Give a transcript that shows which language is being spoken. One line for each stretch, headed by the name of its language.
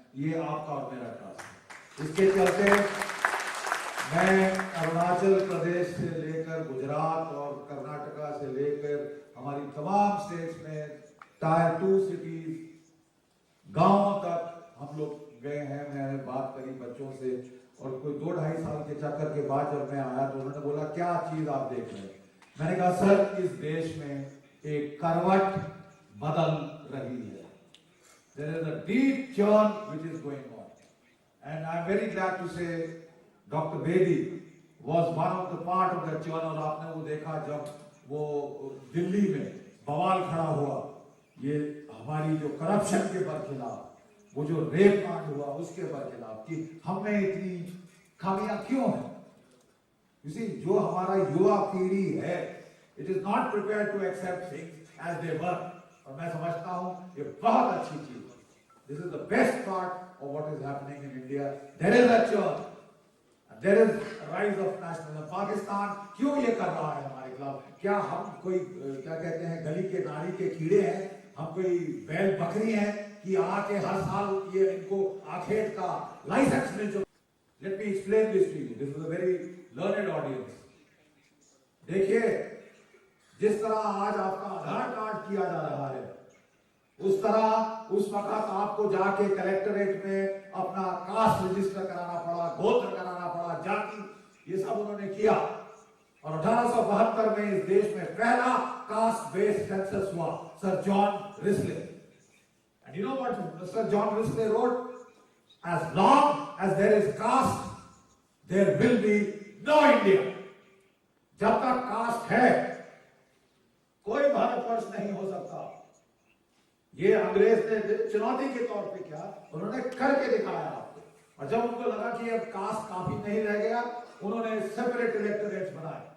Hindi: ये आपका और मेरा टास्क है। इसके चलते मैं अरुणाचल प्रदेश से लेकर गुजरात और कर्नाटका से लेकर हमारी तमाम स्टेट्स में टायर 2 सिटीज, गांवों तक हम लोग गए हैं। मैंने बात करी बच्चों से, और कोई 2-2.5 साल के चक्कर के बाद जब मैं आया तो उन्होंने बोला क्या चीज आप देख रहे हैं। मैंने कहा सर, इस देश में एक करवट बदल रही है।
English: There is a deep churn which is going on, and I am very glad to say Dr. Bedi was one of the part of that churn।
Hindi: और आपने वो देखा जब वो दिल्ली में बवाल खड़ा हुआ, ये हमारी जो करप्शन के बरखिलाफ, वो जो रेप कांड हुआ उसके बरखिलाफ, कि हमें इतनी खामियां क्यों हैं।
English: You see,
Hindi: जो हमारा युवा पीढ़ी है,
English: it is not prepared to accept things as they were।
Hindi: और मैं समझता हूं ये बहुत अच्छी चीज है।
English: This is the best part of what is happening in India। There is a churn, there is a rise of nationalism।
Hindi: Pakistan क्यों ये कर रहा है हमारे खिलाफ? क्या हम कोई क्या कहते हैं गली के नाली के कीड़े हैं? हम कोई बैल बकरी हैं कि आके हर साल ये इनको आखेट का लाइसेंस मिल चुका?
English: Let me explain this to you। This is a very learned audience।
Hindi: देखिए, जिस तरह आज आपका आधार कार्ड किया जा रहा है, उस तरह उस वक्त आपको जाके कलेक्टरेट में अपना कास्ट रजिस्टर कराना पड़ा, गोत्र कराना पड़ा, जाति, ये सब उन्होंने किया। और 1872 में इस देश में पहला कास्ट बेस्ड सेंसस हुआ, sir John Risley.
English: And you know what Sir John Risley wrote? As long as there is caste, there will be no India।
Hindi: जब तक कास्ट है, कोई भारतवर्ष नहीं हो सकता। ये अंग्रेज ने चुनौती के तौर पे किया, उन्होंने करके दिखाया आपको। और जब उनको लगा कि अब कास्ट काफी नहीं रह गया, उन्होंने सेपरेट इलेक्टोरेट्स बनाए।